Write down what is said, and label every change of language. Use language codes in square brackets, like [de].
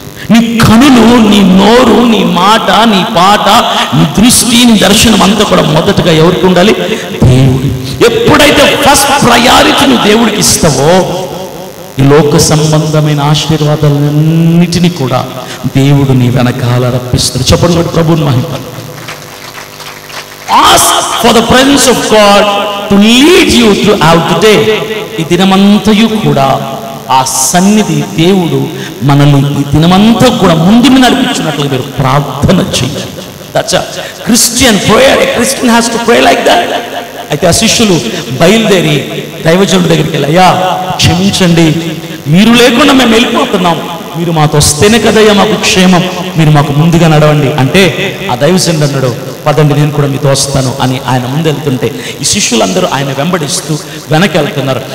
[te] నీ కనులు, నీ నోరు, నీ మాట, నీ పాట, నీ దృష్టి, నీ దర్శనం అంతా కూడా మొదటగా ఎవరికి ఉండాలి? దేవుడు. ఎప్పుడైతే ఫస్ట్ ప్రయారిటీ నువ్వు దేవుడికి ఇస్తావో ఈ లోక సంబంధమైన ఆశీర్వాదాలన్నిటినీ కూడా దేవుడు నీ వెనకాల రప్పిస్తాడు. చెప్పండి ప్రభువుని మహిమ. [en] Ask for the presence of God to lead you throughout the day. [te] ఈ దినమంతయు కూడా ఆ సన్నిధి దేవుడు మనల్ని ఈ దినమంతా కూడా ముందుకు నడిపించినట్లుగా మీరు ప్రార్థన చేయాలి. [en] That's Christian prayer. A Christian has to pray like that. [te] అయితే ఆ శిష్యులు బయలుదేరి దైవజనుడి దగ్గరికి వెళ్ళి, అయ్యా క్షమించండి, మీరు లేకుండా మేము వెళ్ళిపోతున్నాం, మీరు మాతో వస్తేనే కదయ్యా మాకు క్షేమం, మీరు మాకు ముందుగా నడవండి అంటే ఆ దైవజనుడు అన్నాడు, పదండి నేను కూడా మీతో వస్తాను అని ఆయన ముందు వెళ్తుంటే ఈ శిష్యులందరూ ఆయన వెంబడిస్తూ వెనక్కి వెళ్తున్నారు.